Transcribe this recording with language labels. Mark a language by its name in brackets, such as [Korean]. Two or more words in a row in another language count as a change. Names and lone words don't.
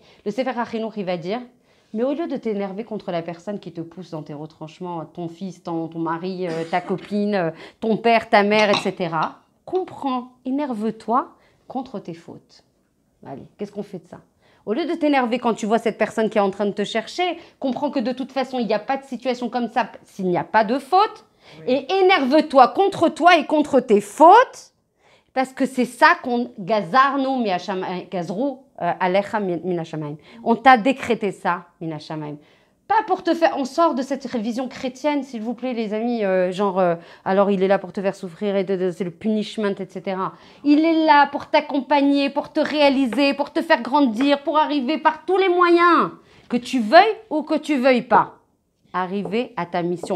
[French] Le Sefer HaChinour, il va dire, mais au lieu de t'énerver contre la personne qui te pousse dans tes retranchements, ton fils, ton mari, ta copine, ton père, ta mère, etc., comprends, énerve-toi contre tes fautes. Allez, qu'est-ce qu'on fait de ça? Au lieu de t'énerver quand tu vois cette personne qui est en train de te chercher, comprends que de toute façon, il n'y a pas de situation comme ça s'il n'y a pas de faute. Oui. Et énerve-toi contre toi et contre tes fautes, parce que c'est ça qu'on [Hebrew] גזרנו גזרו עליך מן השמים. [French] On t'a décrété ça [Hebrew] מן השמים. [French] Pas pour te faire... On sort de cette vision chrétienne, s'il vous plaît, les amis, alors il est là pour te faire souffrir, et c'est le punishment, etc. Il est là pour t'accompagner, pour te réaliser, pour te faire grandir, pour arriver par tous les moyens, que tu veuilles ou que tu veuilles pas, arriver à ta mission.